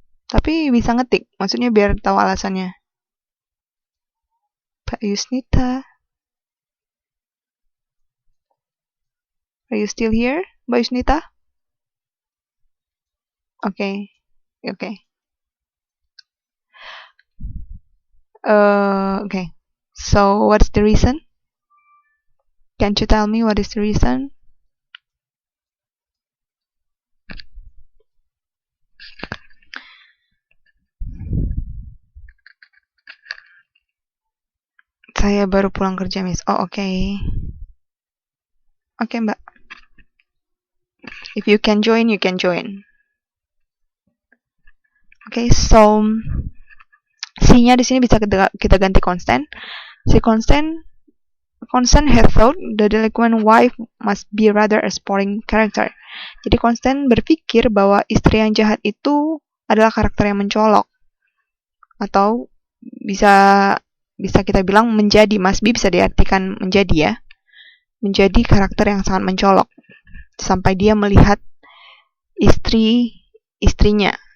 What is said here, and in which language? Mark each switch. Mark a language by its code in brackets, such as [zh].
[id] Tapi bisa ngetik, maksudnya biar tahu alasannya. [en] Mbak Yusnita, are you still here, Mbak Yusnita? Okay, okay. Okay. So, what's the reason? Can't you tell me what is the reason? [id] Saya baru pulang kerja, Miss. Oh, okay. Okay, Mbak. [en] If you can join, you can join. Okay, so [id] C-nya di sini bisa kita ganti constant. [en] Si Constant had thought the delinquent wife must be rather a sporting character. [id] Jadi Constant berpikir bahwa istri yang jahat itu adalah karakter yang mencolok. Atau bisa kita bilang menjadi, [en] must be [id] bisa diartikan menjadi ya. Menjadi karakter yang sangat mencolok. Sampai dia melihat istrinya.